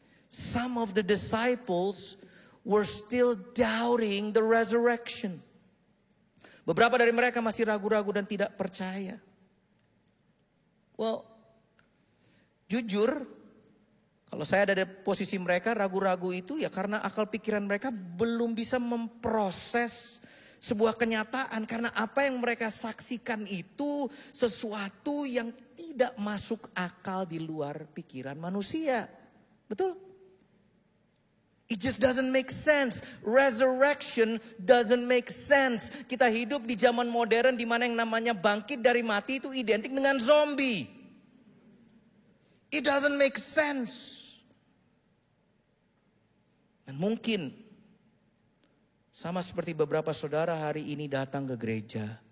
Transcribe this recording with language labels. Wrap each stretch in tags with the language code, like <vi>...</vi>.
<en>Some of the disciples were still doubting the resurrection.</en> <id>Beberapa dari mereka masih ragu-ragu dan tidak percaya. Well, jujur, kalau saya ada di posisi mereka, ragu-ragu itu ya karena akal pikiran mereka belum bisa memproses sebuah kenyataan. Karena apa yang mereka saksikan itu sesuatu yang tidak masuk akal di luar pikiran manusia. Betul?</id> <en>It just doesn't make sense. Resurrection doesn't make sense.</en> <id>Kita hidup di zaman modern di mana yang namanya bangkit dari mati itu identik dengan zombie.</id> <en>It doesn't make sense.</en> <id>Dan mungkin sama seperti beberapa saudara hari ini datang ke gereja.</id>